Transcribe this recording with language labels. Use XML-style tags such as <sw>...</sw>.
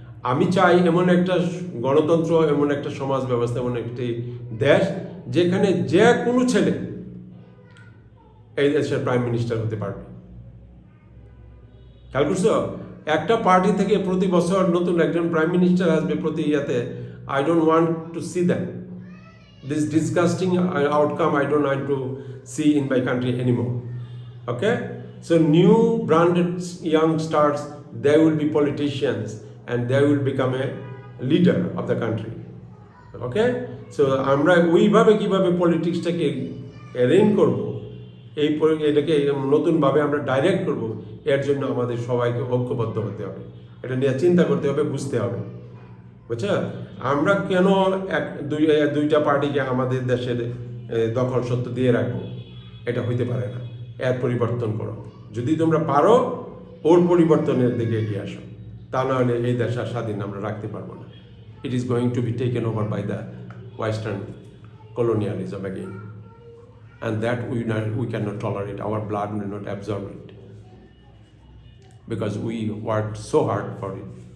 <bn>আমি চাই এমন একটা গণতন্ত্র, এমন একটা সমাজ ব্যবস্থা, এমন একটি দেশ যেখানে যে কোনো ছেলে এই দেশের প্রাইম মিনিস্টার হতে পারবে। খেয়াল করছো? একটা পার্টি থেকে প্রতি বছর নতুন একজন প্রাইম মিনিস্টার আসবে প্রতি ইয়াতে।</bn> <en>I don't want to see that. This disgusting outcome I don't want to see in my country anymore. Okay? So new branded young stars, they will be politicians and they will become a leader of the country. Okay?</en> <bn>So আমরা ওইভাবে কিভাবে পলিটিক্সটাকে arrange করব, এটাকে নতুনভাবে আমরা direct করব, এর জন্য আমাদের সবাইকে ঐক্যবদ্ধ হতে হবে। এটা নিয়ে চিন্তা করতে হবে, বুঝতে হবে। বুঝছো? আমরা কেন দুইটা পার্টিকে আমাদের দেশের দখল সত্ত্ব দিয়ে রাখবো? এটা হইতে পারে না। এর পরিবর্তন করো, যদি তোমরা পারো ওর পরিবর্তনের দিকে এগিয়ে আসো, তা নাহলে এই দেশ আর স্বাধীন আমরা রাখতে পারবো না।</bn> <en>It is going to be taken over by the western colonialism again, and that we cannot tolerate. Our blood will not absorb it because we worked so hard for it.</en>